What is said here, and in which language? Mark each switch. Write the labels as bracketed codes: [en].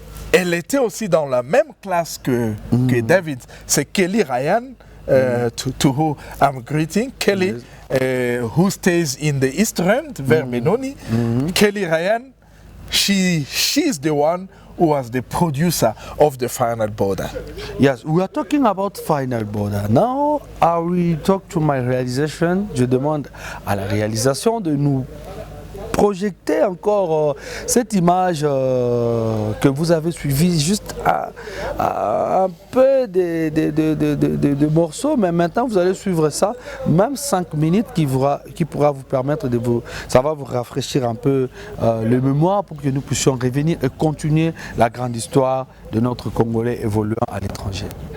[fr] Elle était aussi dans la même classe que David. [en] C'est Kelly Ryan, to who I'm greeting. Kelly, who stays in the East End, [fr] vers Benoni. [en] Kelly Ryan, she's the one who was the producer of the Final Border. Yes, we are talking about Final Border. Now, I will talk to my realization. [fr] Je demande à la réalisation de nous projeter encore cette image que vous avez suivie, juste un peu de morceaux, mais maintenant vous allez suivre ça, même 5 minutes qui pourra vous permettre ça va vous rafraîchir un peu le mémoire pour que nous puissions revenir et continuer la grande histoire de notre Congolais évoluant à l'étranger.